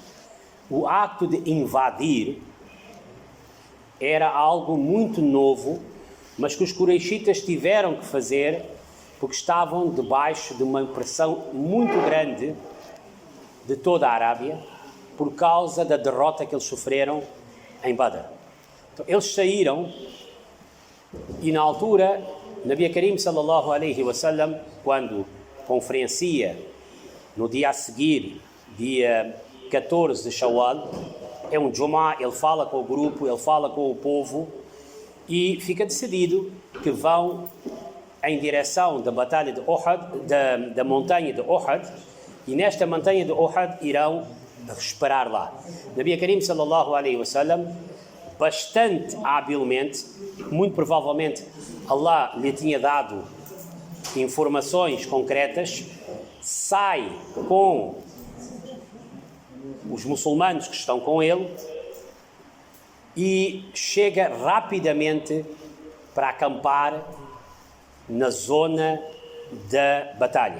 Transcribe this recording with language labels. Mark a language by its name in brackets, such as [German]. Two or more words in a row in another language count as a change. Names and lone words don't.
[Portuguese] O acto de invadir era algo muito novo, mas que os Quraishitas tiveram que fazer porque estavam debaixo de uma pressão muito grande de toda a Arábia por causa da derrota que eles sofreram em Badr. Então, eles saíram e, na altura, [Arabic] نبي كريم صلى الله عليه وسلم, [Portuguese] quando conferencia no dia a seguir, dia 14 de Shawwal, é um Jum'ah, ele fala com o grupo, ele fala com o povo e fica decidido que vão em direção da batalha de Uhud, da montanha de Uhud, e nesta montanha de Uhud irão esperar lá. [Arabic] نبي كريم صلى الله عليه وسلم, [Portuguese] bastante habilmente, muito provavelmente Allah lhe tinha dado informações concretas, sai com os muçulmanos que estão com ele e chega rapidamente para acampar na zona da batalha.